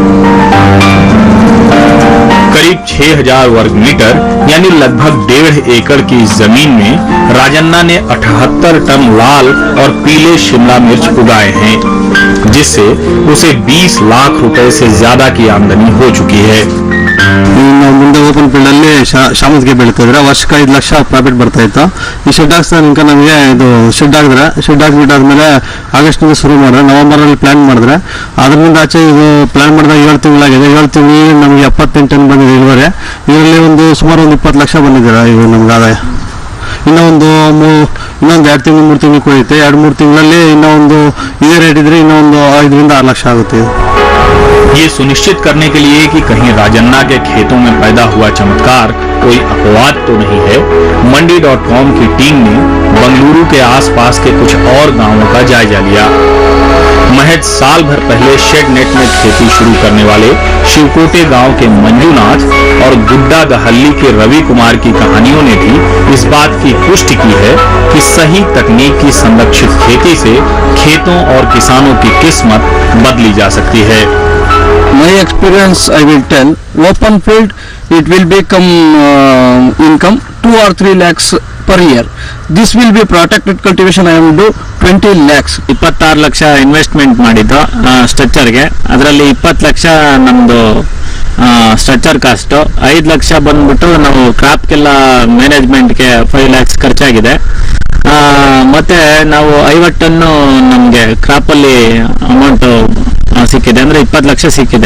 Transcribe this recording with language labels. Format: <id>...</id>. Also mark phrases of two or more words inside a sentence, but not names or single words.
<hi>करीब 6000 वर्ग मीटर यानी लगभग 1.5 एकड़ की जमीन में राजन्ना ने 78 टन लाल और पीले शिमला मिर्च उगाए हैं, जिससे उसे 20 लाख रुपए से ज्यादा की आमदनी हो चुकी है।</hi> <kn>ನಾವು ಮುಂದೆ</kn> <en>open field</en> <kn>ಅಲ್ಲಿ ಶಾಮಂತಿಗೆ ಬೆಳೀತಿದ್ರೆ ವರ್ಷಕ್ಕೆ 5 ಲಕ್ಷ ಪ್ರಾಫಿಟ್ ಬರ್ತಾ ಇತ್ತು. ಈ ಶೆಡ್ ಹಾಕ್ತಾರೆ ఇంకా ನಮಗೆ ಇದು ಶೆಡ್ ಹಾಕ್ಬಿಟ್ಟಾದ್ಮೇಲೆ ಆಗಸ್ಟ್ ನಿಂದ ಶುರು ಮಾಡಿದ್ರೆ ನವೆಂಬರ್ ಅಲ್ಲಿ ಪ್ಲಾನ್ ಮಾಡಿದ್ರೆ ಅದರಿಂದ ಆಚೆ ಇದು ಪ್ಲಾನ್ ಮಾಡಿದಾಗ 7 ತಿಂಗಳಾಗಿದೆ. 7 ತಿಂಗಳಿಗೆ ನಮಗೆ 78 ಟನ್ ಬಂದಿದೆ ಇಳುವರಿ. ಇದರಲ್ಲಿ ಒಂದು ಸುಮಾರು 20 ಲಕ್ಷ ಬಂದಿದೆ ಇದು ನಮ್ಗೆ ಆದಾಯ. ಇನ್ನೊಂದು 2 ತಿಂಗಳು 3 ತಿಂಗಳು ಕೊಡುತ್ತೆ. 2-3 ತಿಂಗಳಲ್ಲಿ ಇನ್ನೊಂದು ಇದೇ ರೇಟ್ ಇದ್ರೆ ಇನ್ನೊಂದು 5 ರಿಂದ 6 ಲಕ್ಷ ಆಗುತ್ತೆ.</kn> <hi>ये सुनिश्चित करने के लिए कि कहीं राजन्ना के खेतों में पैदा हुआ चमत्कार कोई अपवाद तो नहीं है, मंडी.com की टीम ने बंगलुरु के आसपास के कुछ और गांवों का जायजा लिया। महज साल भर पहले शेड नेट में खेती शुरू करने वाले शिवकोटे गांव के मंजूनाथ और गुड्डा दहल्ली के रवि कुमार की कहानियों ने भी इस बात की पुष्टि की है कि सही तकनीक की संरक्षित खेती से खेतों और किसानों की किस्मत बदली जा सकती है।</hi> <en>My experience, I will tell, open field it will become income 2 or 3 lakhs per year. This will be protected cultivation. I will do 20 lakhs.</en> <kn>26 ಲಕ್ಷ ಇನ್ವೆಸ್ಟ್ಮೆಂಟ್ ಮಾಡಿದ್ದು ಸ್ಟ್ರಕ್ಚರ್ಗೆ. ಅದರಲ್ಲಿ 20 ಲಕ್ಷ ನಮ್ದು</kn> <en>structure cost,</en> <kn>5 ಲಕ್ಷ ಬಂದ್ಬಿಟ್ಟು ನಾವು ಕ್ರಾಪ್ಗೆಲ್ಲ ಮ್ಯಾನೇಜ್ಮೆಂಟ್ಗೆ 5 lakhs ಖರ್ಚಾಗಿದೆ. ಮತ್ತೆ ನಾವು 50 ಟನ್ನು ನಮಗೆ ಕ್ರಾಪಲ್ಲಿ ಅಮೌಂಟ್ ಸಿಕ್ಕಿದೆ, ಅಂದ್ರೆ 20 ಲಕ್ಷ ಸಿಕ್ಕಿದೆ.</kn>